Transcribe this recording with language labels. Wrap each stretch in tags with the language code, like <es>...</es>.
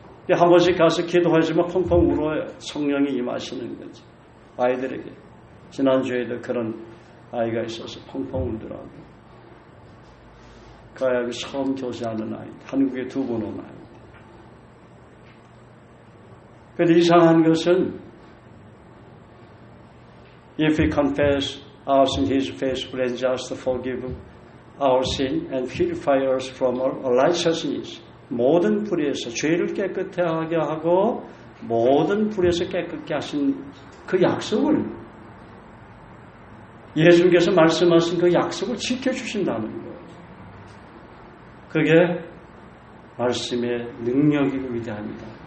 <ko>한 번씩 가서 기도하지만 펑펑 울어요. 성령이 임하시는 거지. 아이들에게. 지난주에도 그런 아이가 있어서 펑펑 울더라고요. 그 아이가 처음 교제하는 아이. 한국에 2번 온 아이. 그런데 이상한 것은</ko> <en>If we confess our sin, He is faithful and just to forgive our sin and purify us from our unrighteousness.</en> <ko>모든 불의에서 죄를 깨끗하게 하고 모든 불의에서 깨끗게 하신 그 약속을 예수님께서 말씀하신 그 약속을 지켜주신다는 거예요. 그게 말씀의 능력이고 위대합니다.</ko>